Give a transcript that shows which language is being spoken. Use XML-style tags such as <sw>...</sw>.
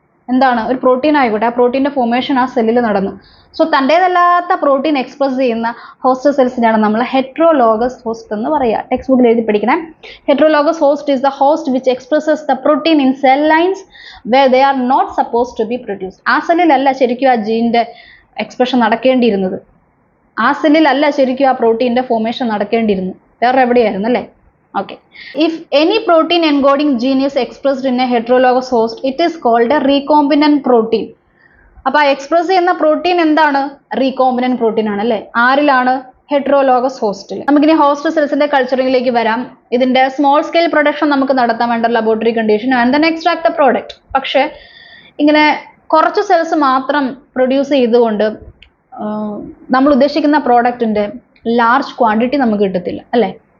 <ml>എന്താണ്, ഒരു പ്രോട്ടീൻ ആയിക്കോട്ടെ, ആ പ്രോട്ടീൻ്റെ ഫോർമേഷൻ ആ സെല്ലിൽ നടന്നു. സോ തൻ്റേതല്ലാത്ത പ്രോട്ടീൻ എക്സ്പ്രസ് ചെയ്യുന്ന ഹോസ്റ്റ് സെൽസിനാണ് നമ്മൾ ഹെട്രോലോഗസ് ഹോസ്റ്റ് എന്ന് പറയുക. ടെക്സ്റ്റ് ബുക്കിൽ എഴുതി പഠിക്കണേ.</ml> <en>Heterologous host is the host which expresses the protein in cell lines where they are not suppose to be produced.</en> <ml>ആ സെല്ലിലല്ല ശരിക്കും ആ ജീൻ്റെ എക്സ്പ്രഷൻ നടക്കേണ്ടിയിരുന്നത്, ആ സെല്ലിലല്ല ശരിക്കും ആ പ്രോട്ടീൻ്റെ ഫോർമേഷൻ നടക്കേണ്ടിയിരുന്നു, വേറെ എവിടെയായിരുന്നു അല്ലേ.</ml> <en>Okay, if any protein encoding gene is expressed in a heterologous host, it is called a recombinant protein.</en> <ml>അപ്പോൾ ആ എക്സ്പ്രസ് ചെയ്യുന്ന പ്രോട്ടീൻ എന്താണ്, റീകോമ്പിനന്റ് പ്രോട്ടീൻ ആണ് അല്ലേ. ആരിലാണ്, ഹെട്രോലോഗസ് ഹോസ്റ്റിൽ. നമുക്കിനി ഹോസ്റ്റ് സെൽസിന്റെ കൾച്ചറിംഗിലേക്ക് വരാം. ഇതിന്റെ സ്മോൾ സ്കെയിൽ പ്രൊഡക്ഷൻ നമുക്ക് നടത്താൻ വേണ്ട laboratory condition</ml> <en>And then extract the product.</en> <ml>പക്ഷേ ഇങ്ങനെ കുറച്ച് സെൽസ് മാത്രം പ്രൊഡ്യൂസ് ചെയ്തുകൊണ്ട് നമ്മൾ ഉദ്ദേശിക്കുന്ന പ്രോഡക്റ്റിന്റെ ലാർജ് ക്വാണ്ടിറ്റി നമുക്ക് കിട്ടത്തില്ല അല്ലേ.</ml>